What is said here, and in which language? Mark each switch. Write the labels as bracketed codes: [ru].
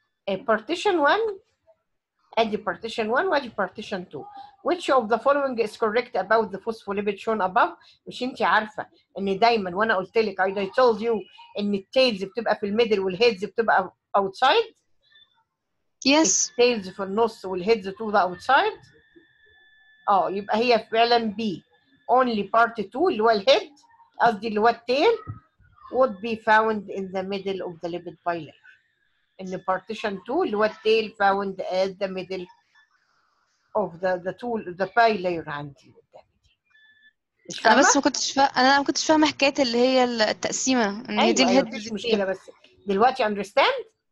[en] Partition 1 ادي partition 1 وادي partition 2. Which of the following is correct about the phospholipid shown above؟ [ar] مش انت عارفه ان دايما وانا قلت لك [en] I told you [ar] ان التيلز بتبقى في الميدل والهيدز بتبقى [en] outside؟ Yes. [ar] التيلز في النص والهيدز [en] to the outside. [ar] يبقى هي فعلا B. [en] Only part 2 [ar] اللي هو الهيد قصدي اللي هو التيل [en] would be found in the middle of the lipid bilayer. [ar] ان partition 2 اللي هو التيل [en] found at the middle of the bilayer [ar] عندي قدامي دي. مش فاهمه؟ انا بس ما كنتش فاهمه حكايه اللي هي التقسيمه ان هي دي الهيد مفيش مشكله بس دلوقتي [en] understand؟